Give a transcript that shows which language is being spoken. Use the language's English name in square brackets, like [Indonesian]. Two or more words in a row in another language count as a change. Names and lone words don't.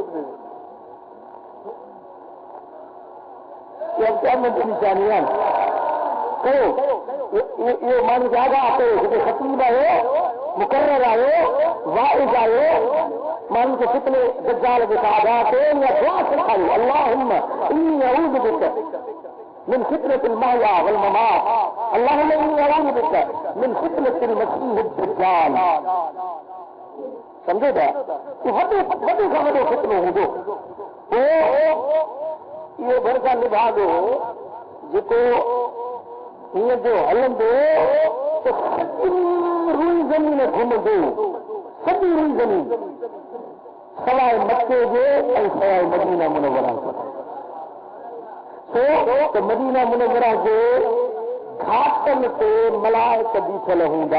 [Sindhi] ख़ुदि इहा क़यामत जी निशानी आहे। कयो इहो माण्हू खे आगाह कयो जेके ख़तीब आहियो मुक़र्रर आहियो वाइज़ आहियो माण्हू खे फितने दज्जाल जे खां आगाह कयो या दुआ सेखारियो [Arabic] اللهم إني أعوذ بك من فتنة المحيا والممات اللهم إني أعوذ بك من فتنة المسيح الدجال. [Sindhi] समझो था वॾे खां वॾो फितनो हूंदो। पोइ इहो भरसा निभाॻो जेको हीअं जो हलंदो त सॼी रुई ज़मीन घुमंदो सॼी रुई ज़मीन सवाइ मके जे ऐं सवाइ मदीना मुनव्वरा छो त मदीना मुनव्वरा जे घाटनि ते मलाइक बीठल हूंदा।